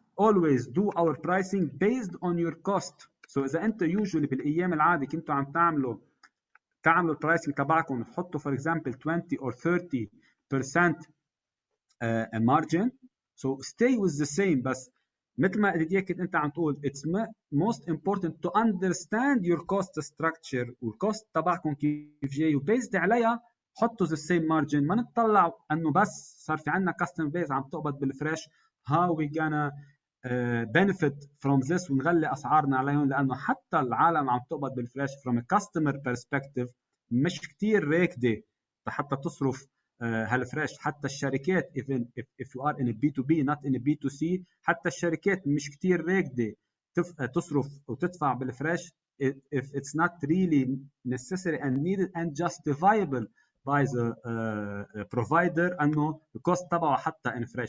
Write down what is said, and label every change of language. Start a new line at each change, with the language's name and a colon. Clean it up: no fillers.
English: Always do our pricing based on your cost. So
Arabic: اذا انت
English: usually
Arabic: بالايام العاديه كنتوا عم تعملوا البرايسنج تبعكم وتحطوا
English: for example 20 or 30% margin, so stay with the same.
Arabic: بس مثل ما Didier انت عم تقول
English: it's most important to understand your cost structure
Arabic: والكوست تبعكم كيف جاي وبيزد عليها حطوا
English: the same margin.
Arabic: ما نطلع انه بس صار في عندنا
English: customer base
Arabic: عم تقبض بالفريش
English: how we gonna benefit from this
Arabic: ونغلي اسعارنا عليهم، لانه حتى العالم عم تقبض بالفريش
English: from a customer perspective
Arabic: مش كتير راكده حتى تصرف هالفريش. حتى الشركات
English: even if you are in a B2B not in a B2C
Arabic: حتى الشركات مش كتير راكده تصرف وتدفع بالفريش
English: if it's not really necessary and needed and justifiable by the provider
Arabic: انه الكوست تبعه حتى
English: in fresh.